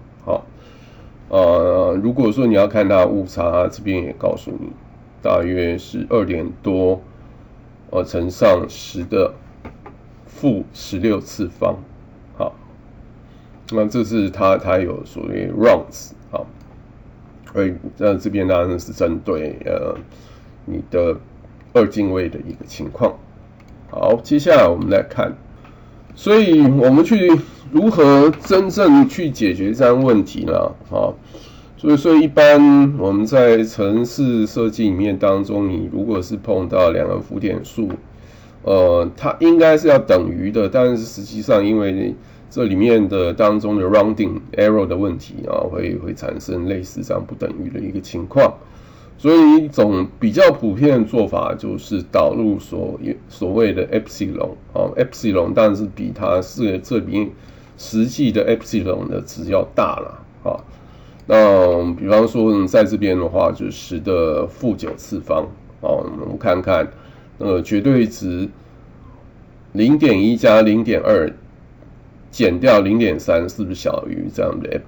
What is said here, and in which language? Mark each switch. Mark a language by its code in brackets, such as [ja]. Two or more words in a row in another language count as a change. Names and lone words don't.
[zh] 好，如果說你要看它誤差，這邊也告訴你，大約是2點多。乘上10的負16次方，好，那這是它有所謂 rounds，好，所以这邊當然是針對你的2進位的一個情況。好，接下來我們來看所以我們去如何真正去解決這樣問題呢？所以一般我們在程式設計裡面當中，你如果是碰到兩個浮點數，它應該是要等於的，但是實際上因為這裡面的當中的 [en] rounding error [zh] 的問題會產生類似這樣不等於的一個情況，所以一種比較普遍的做法就是導入所謂的 epsilon，epsilon 當然是比它是這邊實際的 epsilon 的值要大了啊。那比方說在這邊的話，就10的負9次方我們看看絕對值 0.1 加 0.2 減掉 0.3 是不是小於這樣的